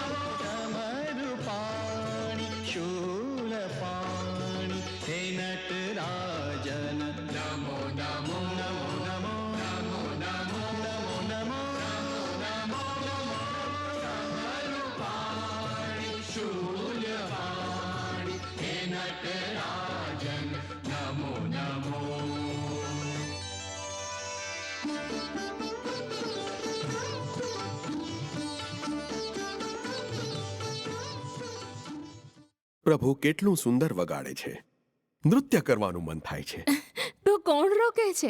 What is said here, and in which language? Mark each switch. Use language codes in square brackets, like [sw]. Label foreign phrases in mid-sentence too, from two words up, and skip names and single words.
[sa] डमरुपाणि शूलपाणि हे नटराजन नमो नमो नमो नमो नमो नमो नमो नमो नमो डमरुपाणि शूलपाणि हे नटराजन नमो नमो। [gu] પ્રભુ કેટલું સુંદર વગાડે છે, નૃત્ય કરવાનું મન થાય છે. તો કોણ રોકે છે?